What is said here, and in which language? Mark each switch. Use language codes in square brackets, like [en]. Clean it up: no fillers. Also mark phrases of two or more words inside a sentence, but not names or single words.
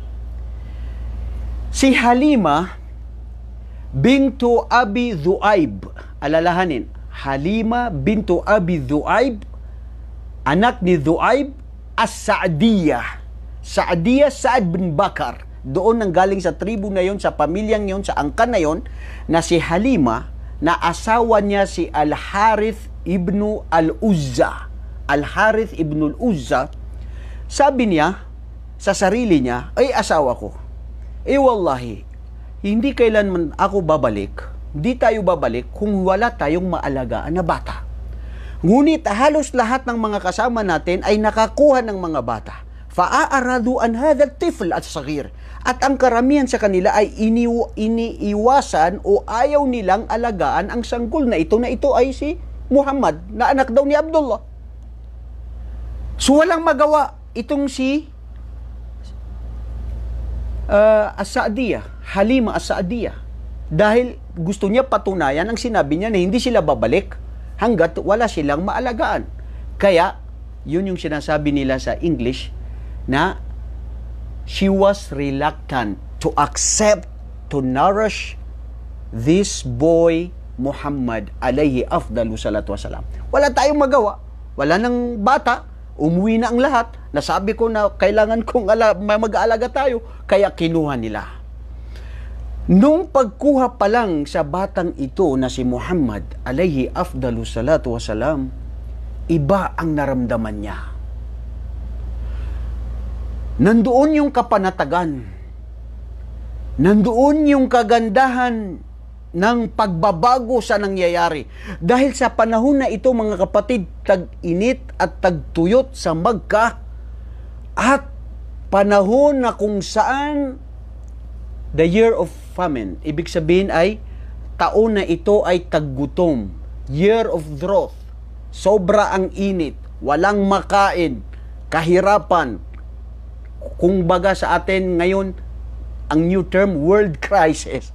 [tl] Si Halima bintu Abi Dhu'aib, alalahanin, Halima bintu Abi Dhu'aib, anak ni Dhu'aib, As-Sa'diyah. Sa'diyah, Sa'ad bin Bakar. Doon nang galing sa tribu na yon, sa pamilyang yon, sa angkan na yon, na si Halima, na asawa niya si Al-Harith ibnu Al-Uzza. Al-Harith ibnu Al-Uzza, sabi niya sa sarili niya, ay asawa ko, wallahi, hindi kailanman ako babalik, hindi tayo babalik kung wala tayong maalagaan na bata. Ngunit halos lahat ng mga kasama natin ay nakakuha ng mga bata. [ar] فأعرضوا عن هذا الطفل الصغير. [tl] At ang karamihan sa kanila ay iniiwasan o ayaw nilang alagaan ang sanggol na ito ay si Muhammad, na anak daw ni Abdullah. So walang magawa itong si As-Sa'diyah, Halima As-Sa'diyah, dahil gusto niya patunayan ang sinabi niya na hindi sila babalik hanggat wala silang maalagaan. Kaya, yun yung sinasabi nila sa English na [en] she was reluctant to accept to nourish this boy [tl] Muhammad [ar] عليه أفضل الصلاة والسلام. [tl] Wala tayong magawa. Wala nang bata. Umuwi na ang lahat. Nasabi ko na kailangan kong mag-aalaga tayo. Kaya kinuha nila. Nung pagkuha pa lang sa batang ito na si Muhammad [ar] عليه أفضل الصلاة والسلام, [tl] iba ang naramdaman niya. Nandoon yung kapanatagan. Nandoon yung kagandahan ng pagbabago sa nangyayari. Dahil sa panahon na ito, mga kapatid, tag-init at tagtuyot sa Makkah, at panahon na kung saan [en] the year of famine. [tl] Ibig sabihin ay taon na ito ay taggutom. [en] Year of drought. [tl] Sobra ang init. Walang makain. Kahirapan. Kung baga sa atin ngayon, ang [en] new term, world crisis.